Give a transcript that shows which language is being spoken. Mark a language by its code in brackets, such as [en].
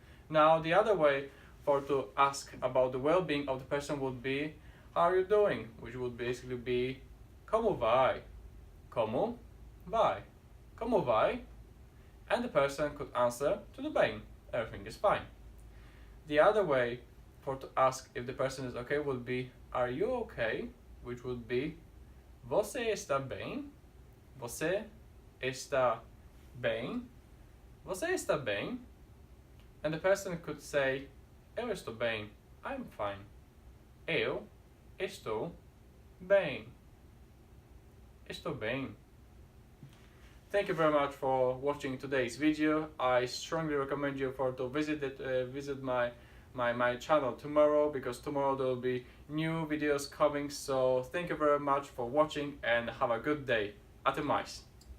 [en] Now the other way to ask about the well-being of the person would be how are you doing, which would basically be [pt] como vai, como vai, como vai. [en] And the person could answer [pt] tudo bem, [en] everything is fine. The other way to ask if the person is okay would be are you okay, which would be [pt] você está bem, você está bem, [en] você está bem. And the person could say [pt] eu estou bem, [en] I'm fine, [pt] eu estou bem, estou bem. [en] Thank you very much for watching today's video. I strongly recommend you to visit my channel tomorrow, because tomorrow there will be new videos coming. So thank you very much for watching and have a good day. [pt] Até mais.